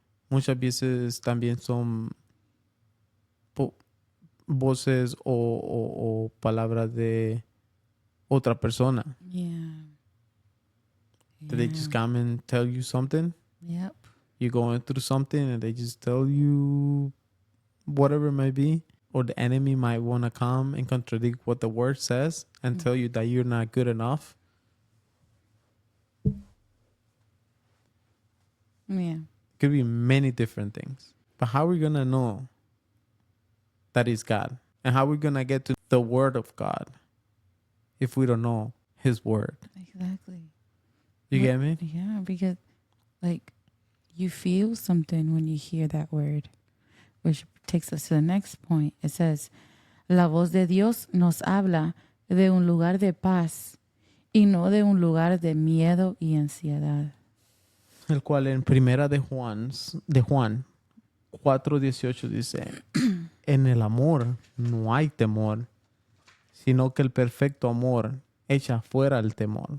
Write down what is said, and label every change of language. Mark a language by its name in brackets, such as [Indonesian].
[Spanish] Muchas veces también son voces o palabras de otra persona. [English] Yeah. That they just come and tell you something. Yep. You're going through something and they just tell you whatever it might be. Or the enemy might want to come and contradict what the word says and tell you that you're not good enough. Yeah. Could be many different things. But how are we going to know that is God? And how are we going to get to the word of God if we don't know his word? Exactly. You get me? Yeah, because like you feel something when you hear that word, which takes us to the next point. It says, [Spanish] la voz de Dios nos habla de un lugar de paz y no de un lugar de miedo y ansiedad. El cual en primera de Juan 4:18 dice, en el amor no hay temor, sino que el perfecto amor echa fuera el temor.